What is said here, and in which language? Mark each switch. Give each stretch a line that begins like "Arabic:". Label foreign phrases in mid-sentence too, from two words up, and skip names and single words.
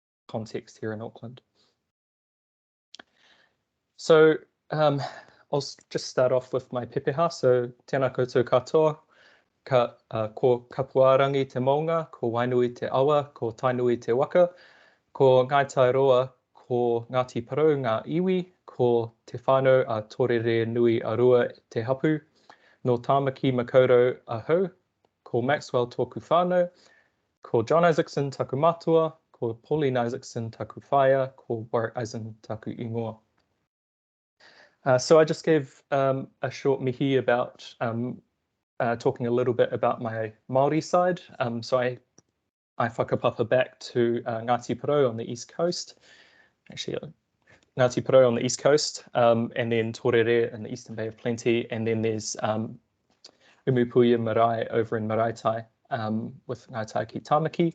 English: context here in Auckland. So I'll just start off with my pepeha.
Māori: So tēnā koutou katoa, ko kapuarangi te maunga, ko wainui te awa, ko tainui te waka, ko Aotearoa, ko Ngāti Parau, ngā iwi, ko te whānau a tōrere nui a rua te hapu, no Tāmaki Makaurau ahau, ko Maxwell tōku whānau, ko John Isaacson taku matua, ko Pauline Isaacson taku whaia, ko Warwick Eisen taku ingoa.
English: So I just gave a short mihi about talking a little bit about my Māori side. So I whakapapa back to Ngāti Parau on the East Coast. Actually, Ngāti Parau on the East Coast, and then Tōrere in the Eastern Bay of Plenty, and then there's Umupuia Marae over in Maraitai with Ngātaiki Tāmaki.